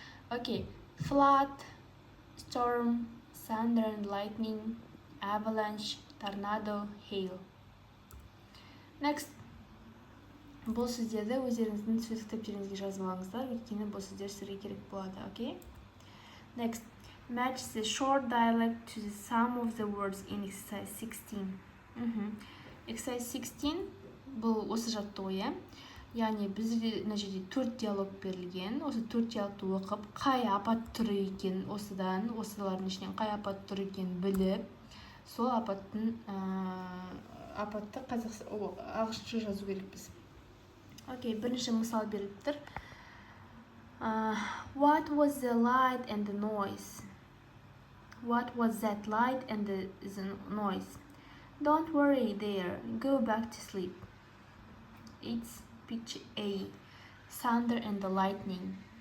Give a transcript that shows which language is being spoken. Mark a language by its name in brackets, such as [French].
[English] Окей. Flood, storm, thunder and lightning, avalanche, tornado, hail. Next. [Kazakh] Бұл сөздерді өздеріңіздің сөз кітаптеріңізге жазып алыңыздар, өйткені бұл сөздер сізге керек болады, окей? [English] Next. Match the short dialect to the sum of the words in exercise 16. Exercise 16 [Kazakh] бұл осы жаттығу, иә? Яғни бізде мына жерде 4 диалог берілген. Осы 4 диалогты оқып, қай апат түрі екен, осылардың ішінен қай апат түрі екен біліп, сол апатты ағылшынша жазу керекпіз. Окей, бірінші мысал беріліп тұр. [English] What was the light and the noise? What was that light and the noise? Don't worry there. Go back to sleep. It's picture A. Thunder and the lightning.